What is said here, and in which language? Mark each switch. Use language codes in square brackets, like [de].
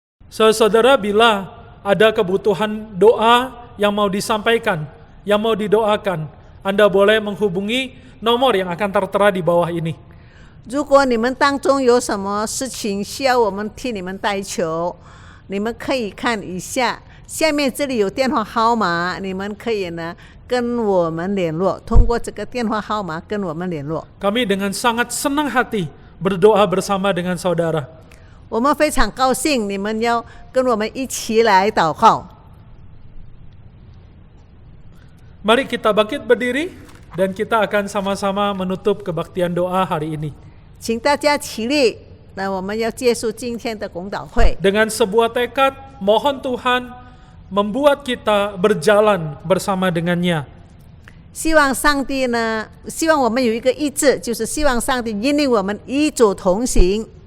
[id] Saudara, bila ada kebutuhan doa yang mau disampaikan, yang mau didoakan, Anda boleh menghubungi nomor yang akan tertera di bawah ini. [zh] 如果你们当中有什么事情需要我们替你们代求，你们可以看一下，下面这里有电话号码，你们可以呢跟我们联络，通过这个电话号码跟我们联络。 [id] Kami dengan sangat senang hati berdoa bersama dengan saudara. [zh] 我们非常高兴你们要跟我们一起来祷告。 [id] Mari kita bangkit berdiri dan kita akan sama-sama menutup kebaktian doa hari ini. [zh] 请大家起立，那我们要结束今天的公祷会。 [id] Dengan sebuah tekad, mohon Tuhan membuat kita berjalan bersama dengannya. [zh] 希望上帝呢，希望我们有一个意志，就是希望上帝引领我们与主同行。